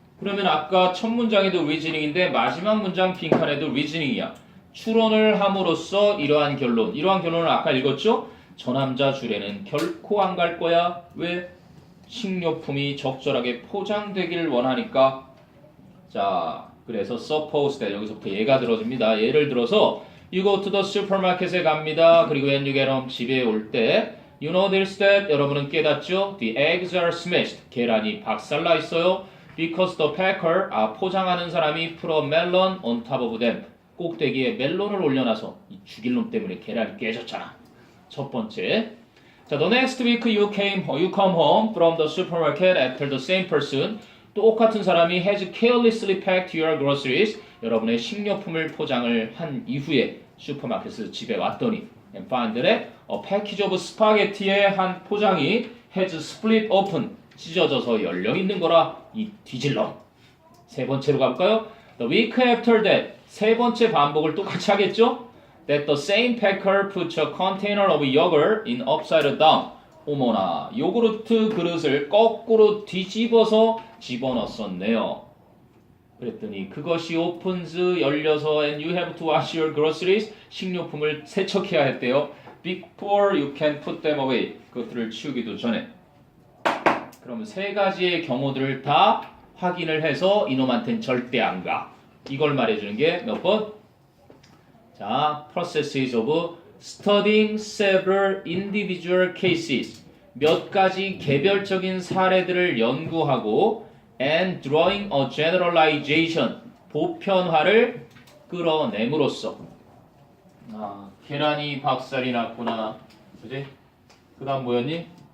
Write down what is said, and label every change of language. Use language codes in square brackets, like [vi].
[ko] 그러면 아까 첫 문장에도 reasoning인데 마지막 문장 빈칸에도 reasoning이야. 추론을 함으로써 이러한 결론. 이러한 결론을 아까 읽었죠? 저 남자 줄에는 결코 안 갈 거야. 왜? 식료품이 적절하게 포장되길 원하니까. 자, 그래서 [en] suppose that [ko] 여기서부터 얘가 들어집니다. 예를 들어서 [en] you go to the supermarket에 [ko] 갑니다. 그리고 [en] when you get home [ko] 집에 올 때 [en] you know this that [ko] 여러분은 깨닫죠? [en] The eggs are smashed. [ko] 계란이 박살나 있어요. [en] Because the packer [ko] 포장하는 사람이 [en] put a melon on top of them. [ko] 꼭대기에 멜론을 올려놔서 이 죽일 놈 때문에 계란이 깨졌잖아. 첫 번째. [en] 자, the next week you come home from the supermarket after the same person. [ko] 똑같은 사람이 [en] has carelessly packed your groceries. [ko] 여러분의 식료품을 포장을 한 이후에 슈퍼마켓에서 집에 왔더니 [en] and find that a package of spaghetti [ko] 의 한 포장이 [en] has split open. [ko] 찢어져서 열려 있는 거라 이 뒤질러. 세 번째로 가볼까요? [en] The week after that. [ko] 세 번째 반복을 똑같이 하겠죠? [en] That the same packer puts a container of yogurt in upside down. [ko] 어머나, 요구르트 그릇을 거꾸로 뒤집어서 집어넣었었네요. 그랬더니 그것이 [en] opens [ko] 열려서 [en] and you have to wash your groceries. [ko] 식료품을 세척해야 했대요. [en] Before you can put them away. [ko] 그것들을 치우기도 전에. 그러면 세 가지의 경우들을 다 확인을 해서 이놈한테는 절대 안 가. 이걸 말해주는 게 몇 번? [en] 자, processes of studying several individual cases. [ko] 몇 가지 개별적인 사례들을 연구하고 [en] and drawing a generalization. [ko] 보편화를 끌어냄으로써. 아, 계란이 박살이 났구나. 그지? 그 다음 뭐였니?